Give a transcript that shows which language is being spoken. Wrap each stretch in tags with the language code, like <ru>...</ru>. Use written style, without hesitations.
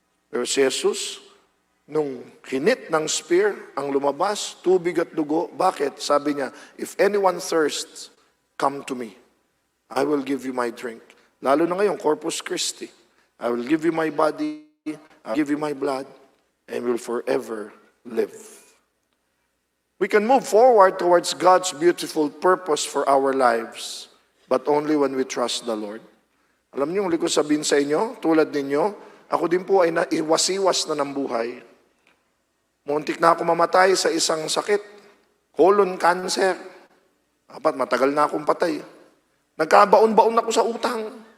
<tl>Pero si Jesus, nung hinit ng spear, ang lumabas, tubig at dugo. Bakit? Sabi niya,</tl> <en>if anyone thirsts, come to me. I will give you my drink.</en> <tl>Lalo na ngayon,</tl> <en>Corpus Christi. I will give you my body, I will give you my blood, and will forever live. We can move forward towards God's beautiful purpose for our lives, but only when we trust the Lord.</en> <tl>Alam niyo, huli ko sabihin sa inyo, tulad ninyo, ako din po ay naiwas-iwas na ng buhay. Muntik na ako mamatay sa isang sakit, colon cancer. Dapat matagal na akong patay. Nagkabaon-baon ako sa utang.</tl>